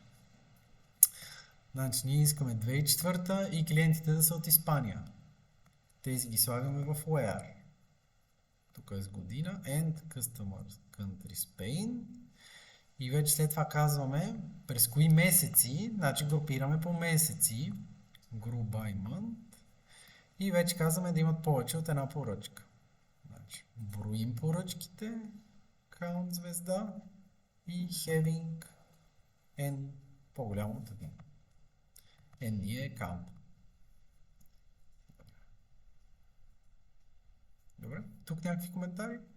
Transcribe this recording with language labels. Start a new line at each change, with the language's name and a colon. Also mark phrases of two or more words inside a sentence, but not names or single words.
Bulgarian: Значи ние искаме 2004 и клиентите да са от Испания. Тези ги слагаме в Where. Тук е с година.
English: And Customer Country Spain.
Bulgarian: И вече след това казваме през кои месеци, значи групираме по месеци.
English: Group by month.
Bulgarian: И вече казваме да имат повече от една поръчка. Значи броим поръчките, count звезда и having n по-голямо от 1. N ни е count. Добре, тук някакви коментари?